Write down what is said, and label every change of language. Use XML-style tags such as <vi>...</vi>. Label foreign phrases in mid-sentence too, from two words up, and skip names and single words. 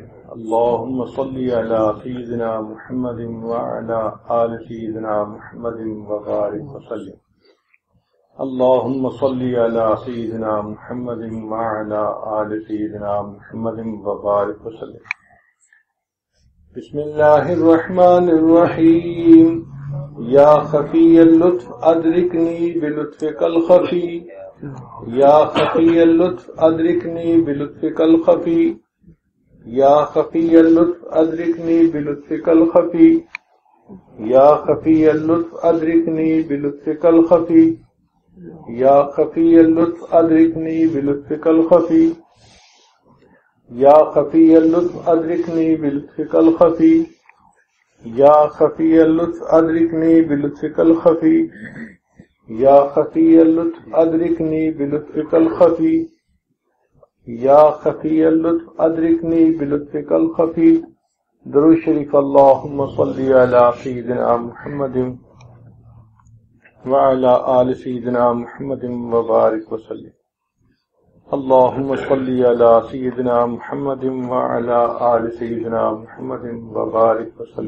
<ar>اللہم صلی علی سیدنا محمد وعلی آل سیدنا محمد وبارک وسلم. اللہم صلی علی سیدنا محمد وعلی آل سیدنا محمد وبارک وسلم. بسم اللہ الرحمن الرحیم. یا خفی اللطف ادرکنی بلطفک الخفی یا خفی اللطف ادرکنی بلطفک الخفی یا خفی اللطف ادرکنی بلطفک الخفی یا خفی اللطف ادرکنی بلطفک الخفی یا خفی اللطف ادرکنی بلطفک الخفی یا خفی اللطف ادرکنی بلطفک الخفی یا خفی اللطف ادرکنی بلطفک الخفی یا خفی اللطف ادرکنی بلطفک الخفی یا خفی اللطف ادرکنی بلطفک الخفی.</ar> <ur>درود شریف.</ur> <ar>اللہم صلی علی سیدنا محمد وعلی آل سیدنا محمد وبارک وسلم. اللہم صلی علی سیدنا محمد وعلی آل سیدنا محمد وبارک وسلم.</ar>